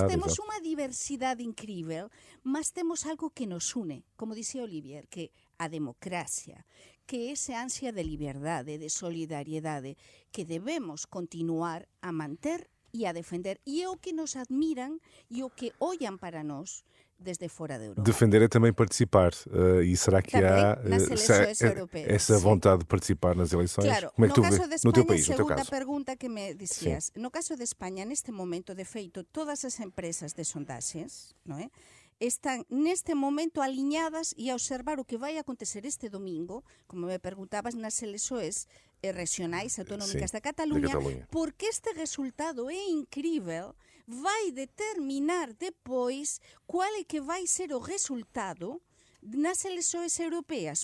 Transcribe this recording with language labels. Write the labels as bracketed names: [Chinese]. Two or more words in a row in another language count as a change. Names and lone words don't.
[Galician] Nós temos unha diversidade incrível, mas temos algo que nos une, como dixía Olivier, que a democracia, que ese ansia de liberdade, de solidariedade, que debemos continuar a manter e a defender. E é o que nos admiran e o que ollan para nós desde fora da Europa. [Portuguese] Defender é também participar. E será que também há nas eleições europeias, essa vontade de participar nas eleições? Claro, como é que tu no caso de vês? No teu España, país, no teu [Galician] segunda [Portuguese] caso. [Galician] pergunta que me dicías. No caso de España, neste momento, de feito, todas as empresas de sondaxes, non é? están neste momento aliñadas e a observar o que vai acontecer este domingo, como me preguntabas, nas elexoes regionais autonómicas da Cataluña, porque este resultado é incrível, vai determinar depois qual é que vai ser o resultado nas elexoes europeas.